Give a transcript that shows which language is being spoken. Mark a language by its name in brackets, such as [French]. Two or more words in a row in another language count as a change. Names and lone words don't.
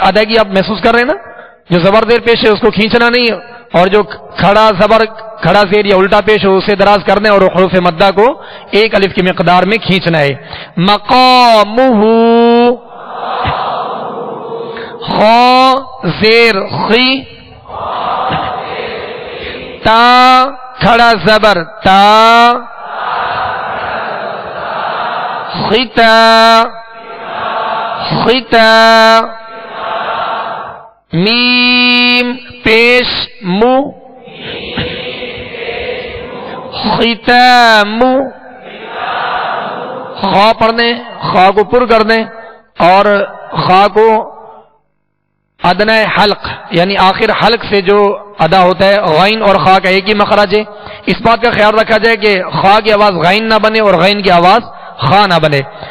[Urdu] ادائیگی آپ محسوس کر رہے ہیں نا، جو زبر زیر پیش ہے اس کو کھینچنا نہیں، اور جو کھڑا زبر کھڑا زیر یا الٹا پیش ہو اسے دراز کرنا ہے اور حروف مدہ کو ایک الف کی مقدار میں کھینچنا ہے. مقامہ، خا زیر خی، تا کھڑا زبر تا، خطا خطا. میم پیش مو، ختام. خا پڑھنے، خا کو پر کرنے اور خا کو ادنى حلق یعنی آخر حلق سے جو ادا ہوتا ہے، غین اور خا کا ایک ہی مخرج ہے. اس بات کا خیال رکھا جائے کہ خا کی آواز غین نہ بنے اور غین کی آواز خا نہ بنے.